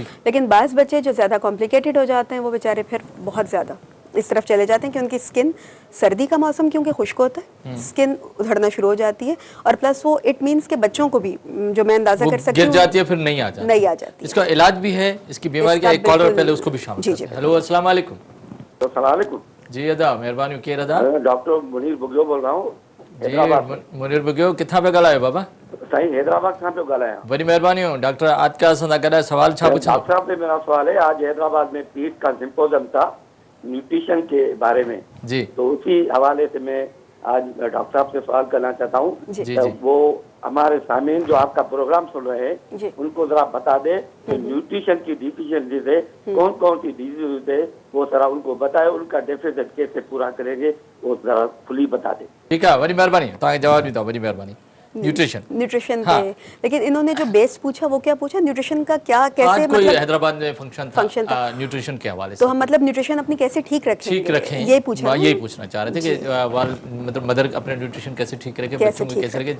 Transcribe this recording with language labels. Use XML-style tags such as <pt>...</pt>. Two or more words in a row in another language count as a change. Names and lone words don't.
<hi>लेकिन बाज़ बच्चे जो ज़्यादा कॉम्प्लिकेटेड हो जाते हैं वो बेचारे फिर बहुत ज़्यादा इस तरफ चले जाते हैं कि उनकी स्किन, सर्दी का मौसम क्योंकि खुश्क होता है, स्किन उधड़ना शुरू हो जाती है। और प्लस वो</hi> <en>it means</en> <hi>के बच्चों को भी, जो मैं अंदाजा वो कर सकती गिर हूँ, जाती है फिर नहीं आ जाती। नहीं आ जाती। इसका इलाज भी है, इसकी बीमारी का इसका एक कॉलर बिल्कुल- पहले उसको भी शामिल जी, करते हैं। जी। हेलो</hi> <ar>السلام عليكم.</ar> <hi>सलामकुम। जी अदा मेहरबानी के अदा डॉक्टर मुनीर बुगियो बोल रहा हूँ,</hi> <sd>जी मुनीर बुगियो किथां पे ॻाल्हायो बाबा? साईं हैदराबाद खां पियो ॻाल्हायां। वरी महिरबानी डॉक्टर आज का असां सां गॾु सवाल छा पुछो?</sd> <hi>डॉक्टर साहब से मेरा सवाल है, आज हैदराबाद में पीट का सिंपोजियम था न्यूट्रिशन के बारे में, जी तो उसी हवाले से मैं आज डॉक्टर साहब से सवाल करना चाहता हूँ। जी। जी, तो जी। वो हमारे सामीन जो आपका प्रोग्राम सुन रहे जी। हैं उनको जरा बता दे कि न्यूट्रिशन की डिफिशियंसी से कौन कौन सी डिजीज है, वो जरा उनको बताए, उनका डेफिसिट कैसे पूरा करेंगे वो जरा खुली बता दे। ठीक है,</hi> <sd>वरी महिरबानी तव्हांखे जवाब ॾींदो, वरी महिरबानी। न्यूट्रिशन</sd> <hi>पे। लेकिन इन्होंने जो बेस पूछा वो क्या पूछा, न्यूट्रिशन का क्या, कैसे, आज कोई मतलब हैदराबाद में फंक्शन फंक्शन था। न्यूट्रिशन के हवाले से, तो हम मतलब न्यूट्रिशन अपनी कैसे ठीक रखें, ये पूछा। यही पूछना चाह रहे थे कि मतलब मदर अपने न्यूट्रिशन कैसे ठीक रखे, बच्चों को कैसे रखे।</hi>